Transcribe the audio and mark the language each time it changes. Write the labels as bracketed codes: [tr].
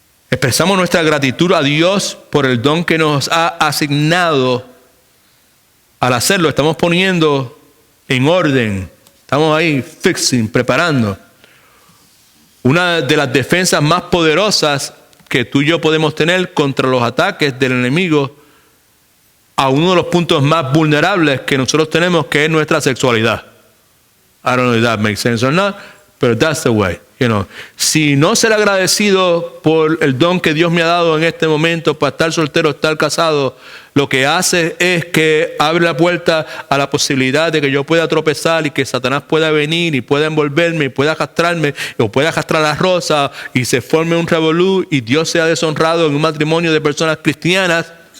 [es] expresamos nuestra gratitud a Dios por el don que nos ha asignado, al hacerlo estamos poniendo en orden, estamos ahí preparando una de las defensas más poderosas que tú y yo podemos tener contra los ataques del enemigo a uno de los puntos más vulnerables que nosotros tenemos, que es nuestra sexualidad. [en] I don't know if that makes sense or not, but that's the way. [es] Si no ser agradecido por el don que Dios me ha dado en este momento para estar soltero, estar casado, lo que hace es que abre la puerta a la posibilidad de que yo pueda tropezar y que Satanás pueda venir y pueda envolverme y pueda arrastrarme o pueda arrastrar a Rosa y se forme un revolú y Dios sea deshonrado en un matrimonio de personas cristianas.